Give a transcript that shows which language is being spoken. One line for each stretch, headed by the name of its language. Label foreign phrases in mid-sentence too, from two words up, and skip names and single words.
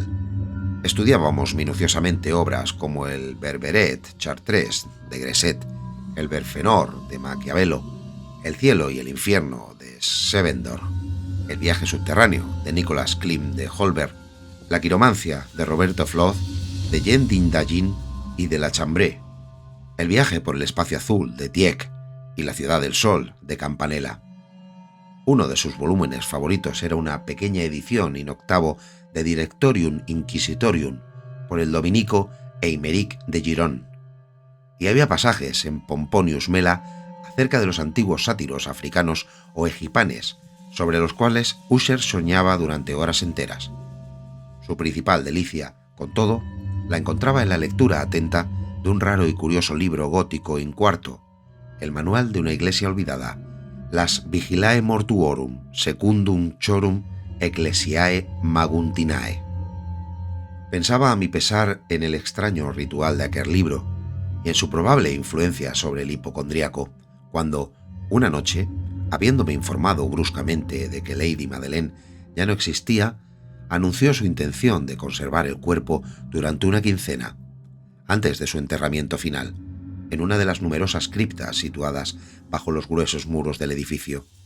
Spanish: Estudiábamos minuciosamente obras como el Berberet Chartres de Gresset, el Berfenor de Maquiavelo, el cielo y el infierno de Sevendor, el viaje subterráneo de Nicolas Klim de Holberg, la quiromancia de Roberto Flood, de Jean d'Indagin y de La Chambre, el viaje por el espacio azul de Tieck y la ciudad del sol de Campanella. Uno de sus volúmenes favoritos era una pequeña edición
Latin: in octavo
Spanish: de Directorium Inquisitorium por el dominico Eimeric de Giron, y había pasajes en Pomponius Mela acerca de los antiguos sátiros africanos o egipanes, sobre los cuales Usher soñaba durante horas enteras. Su principal delicia, con todo, la encontraba en la lectura atenta de un raro y curioso libro gótico
Latin: in quarto,
Spanish: el manual de una iglesia olvidada, las Vigilae Mortuorum Secundum Chorum Ecclesiae Maguntinae. Pensaba a mi pesar en el extraño ritual de aquel libro y en su probable influencia sobre el hipocondríaco, cuando, una noche, habiéndome informado bruscamente de que Lady Madeleine ya no existía, anunció su intención de conservar el cuerpo durante una quincena, antes de su enterramiento final, en una de las numerosas criptas situadas bajo los gruesos muros del edificio.